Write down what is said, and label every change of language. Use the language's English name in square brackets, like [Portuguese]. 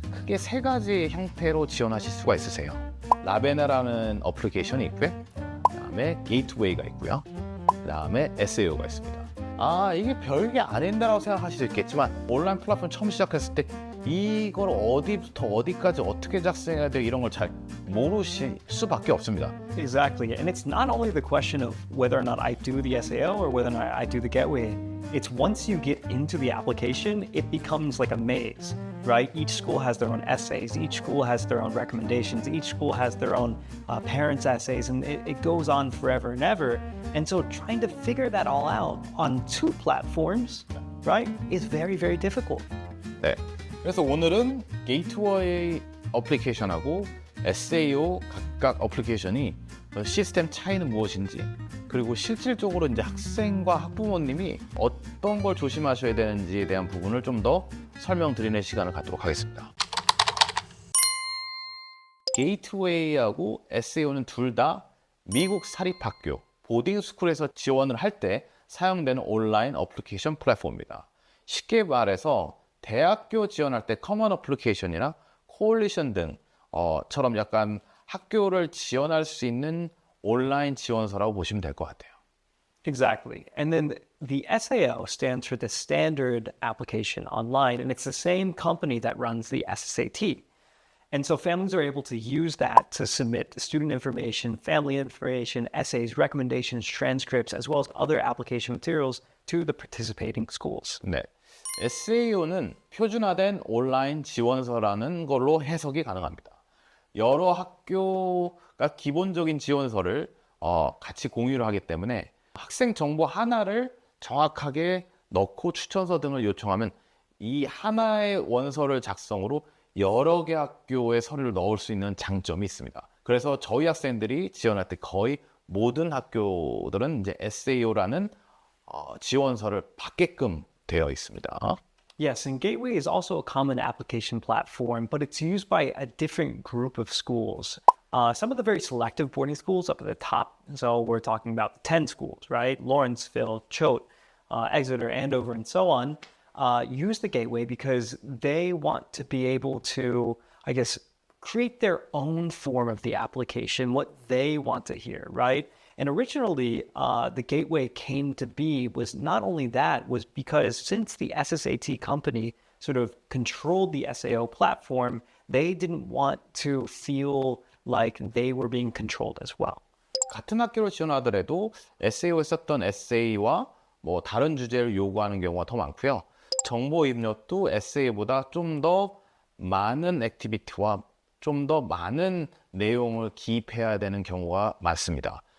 [Korean] 크게 세 가지 형태로 지원하실 수가 있으세요. 라베나라는 어플리케이션이 있고요. 그다음에 게이트웨이가 있고요. 그다음에 SAO가 있습니다. 이게 별게 아닌다라고 생각하실 수 있겠지만 온라인 플랫폼 처음 시작했을 때 이걸 어디부터 어디까지 어떻게 작성해야 돼 이런 걸 잘 모르실 수밖에 없습니다. [English] Exactly. And it's not only the question of whether or not I do the SAO or whether or not I do the gateway. It's once you get into the application, it becomes like a maze, right? Each school has their own essays. Each school has their own recommendations. Each school has their own parents' essays. And it goes on forever and ever. And so trying to figure that all out on two platforms, right, is very, very difficult. [Korean] 네. 그래서 오늘은 게이트웨이 어플리케이션하고 SAO 각각 어플리케이션이 시스템 차이는 무엇인지 그리고 실질적으로 이제 학생과 학부모님이 어떤 걸 조심하셔야 되는지에 대한 부분을 좀 더 설명드리는 시간을 갖도록 하겠습니다. 게이트웨이하고 SAO는 둘 다 미국 사립학교 보딩스쿨에서 지원을 할 때 사용되는 온라인 어플리케이션 플랫폼입니다. 쉽게 말해서 대학교 지원할 때 커먼 어플리케이션이나 코올리션 등처럼 약간 학교를 지원할 수 있는 온라인 지원서라고 보시면 될 것 같아요. [English] Exactly. And then the SAO stands for the Standard Application Online, and it's the same company that runs the SSAT. And so families are able to use that to submit student information, family information, essays, recommendations, transcripts, as well as other application materials to the participating schools. [Korean] 네. SAO는 표준화된 온라인 지원서라는 걸로 해석이 가능합니다. 여러 학교가 기본적인 지원서를 같이 공유를 하기 때문에 학생 정보 하나를 정확하게 넣고 추천서 등을 요청하면 이 하나의 원서를 작성으로 여러 개 학교의 서류를 넣을 수 있는 장점이 있습니다. 그래서 저희 학생들이 지원할 때 거의 모든 학교들은 이제 SAO라는 지원서를 받게끔 되어 있습니다. [English] Yes, and Gateway is also a common application platform, but it's used by a different group of schools. Some of the very selective boarding schools up at the top, so we're talking about 10 schools, right? Lawrenceville, Choate, Exeter, Andover, and so on, use the Gateway because they want to be able to, I guess, create their own form of the application, what they want to hear, right? And originally, the Gateway came to be was not only that, was because since the SSAT company sort of controlled the SAO platform, they didn't want to feel like they were being controlled as well. [Korean] 같은 학교를 지원하더라도 SAO에 썼던 에세이와 뭐 다른 주제를 요구하는 경우가 더 많고요. 정보 입력도 SAO보다 좀 더 많은 액티비티와 좀 더 많은 내용을 기입해야 되는 경우가 많습니다.